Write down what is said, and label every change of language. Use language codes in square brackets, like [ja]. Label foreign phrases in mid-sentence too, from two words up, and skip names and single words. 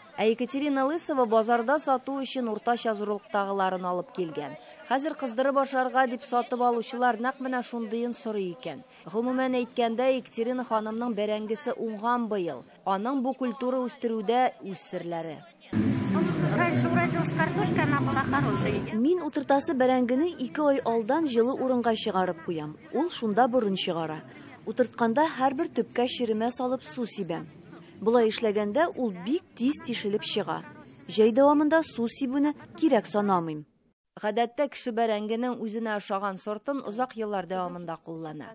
[tt] Ә Екатерина Лысова базарда сату өчен уртача зурлыктагыларын алып килгән. Хәзер кыздырып ашарга дип сатып алучылар нәкъ менә шундыйын сорый икән. Гомумән әйткәндә, Екатерина ханымның бәрәңгесе уңган быел. Аның бу культура үстерүдә үз серләре. [ru] Раньше уродилась картошка, она была хорошей. [tt] Мин утыртасы бәрәңгене 2 ай алдан җылы урынга чыгарып куям. Ул шунда борын чыгара. Утыртканда һәрбер төпкә ширемә салып су сибәм. Булай эшләгәндә ул бик тиз тишелеп чыга. Җәй дәвамында су сибүне кирәк санамыйм. Гадәттә кеше бәрәңгенең үзенә ошаган сортын озак еллар дәвамында куллана.